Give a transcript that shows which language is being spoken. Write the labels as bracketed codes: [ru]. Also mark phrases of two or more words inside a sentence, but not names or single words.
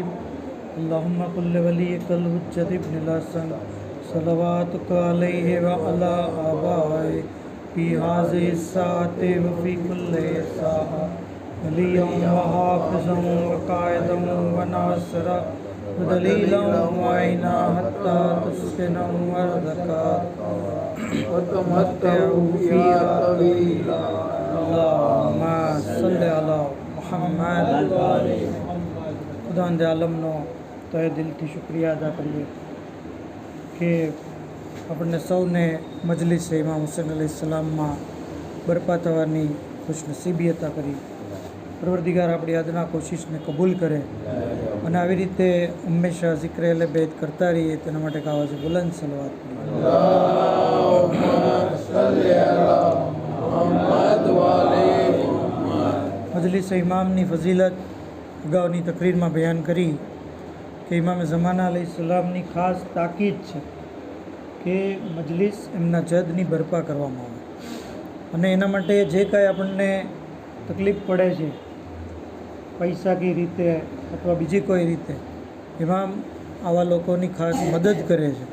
[ar] اللهم كل وليك الحجة ابن الحسن صلواتك عليه وعلى آبائه في هذه الساعة وفي كل ساعة وليا وحافظا وقائدا وناصرا ودليلا ومعينا حتى تسكنه أرضك وتمتعه فيها طويلا. اللهم صل على محمد وآل محمد. [gu] ખુદા દે આલમનો તહે દિલથી શુક્રિયા અદા કરીએ કે આપણને સૌને મજલિસ ઇમામ હુસૈન અલૈહિસ્સલામમાં બરપા થવાની ખુશનસીબી અતા કરી। પરવરદિગાર આપણી આજના કોશિશને કબૂલ કરે અને આવી રીતે હંમેશા ઝિક્ર અલે બેત કરતા રહીએ તેના માટે આવાજે બુલંદ સલવાત પડીએ। [ar] اللهم صل على محمد وآل محمد. [gu] મજલિસ ઇમામની ફઝીલત અગાઉની તકરીરમાં બયાન કરી કે ઇમામ ઝમાના અલૈહિસ્સલામની ખાસ તાકીદ છે કે મજલિસ એમના જદની બરપા કરવામાં આવે અને એના માટે જે કાંઈ આપણને તકલીફ પડે છે પૈસાકી રીતે અથવા બીજી કોઈ રીતે ઇમામ આવા લોકોની ખાસ મદદ કરે છે।